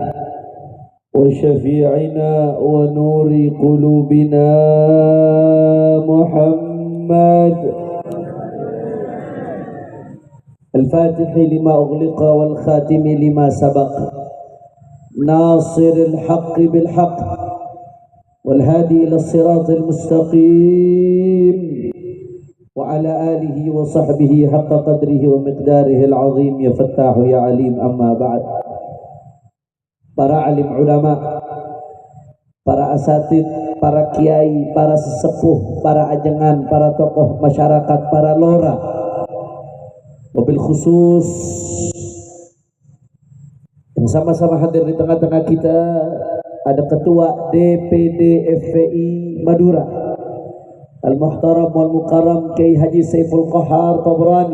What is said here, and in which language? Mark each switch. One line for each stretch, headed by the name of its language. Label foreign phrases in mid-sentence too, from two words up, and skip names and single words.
Arabic: وشفيعنا ونور قلوبنا محمد الفاتح لما أغلق والخاتم لما سبق ناصر الحق بالحق والهادي إلى الصراط المستقيم وعلى آله وصحبه حق قدره ومقداره العظيم. يا فتاح يا عليم. أما بعد.
Indonesian: Para alim ulama, para asatid, para kiai, para sesepuh, para ajengan, para tokoh masyarakat, para lora, mobil khusus yang sama-sama hadir di tengah-tengah kita, ada Ketua DPD FPI Madura
Arabic: المحترم والمكرم
Indonesian: Kiai Haji Saiful Qahar Tabrani.